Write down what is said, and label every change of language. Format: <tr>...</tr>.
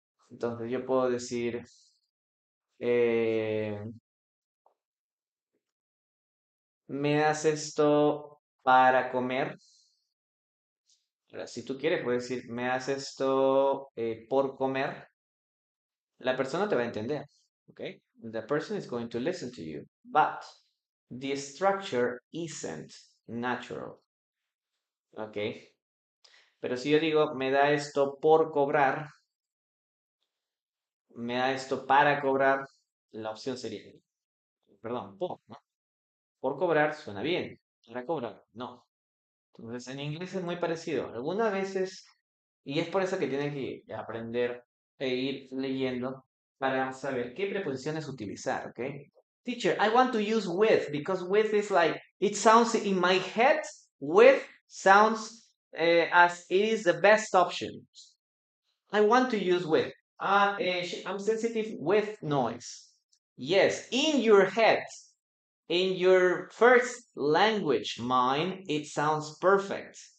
<es>Entonces yo puedo decir, eh, ¿me das esto para comer? Ahora, si tú quieres, puedes decir, ¿me das esto por comer? La persona te va a entender, ¿ok?</es> <en>The person is going to listen to you, but the structure isn't natural, ¿ok?</en> <es>Pero si yo digo, me da esto por cobrar, me da esto para cobrar, la opción sería, perdón, por, ¿no? Por cobrar suena bien, para cobrar, no. Entonces, en inglés es muy parecido. Algunas veces, y es por eso que tienen que aprender e ir leyendo para saber qué preposiciones utilizar, ¿ok?</es> <en>Teacher, I want to use with because with is like, it sounds in my head, with sounds as it is the best option. I want to use with. I'm sensitive with noise. Yes, in your head, in your first language, mind, it sounds perfect.</en>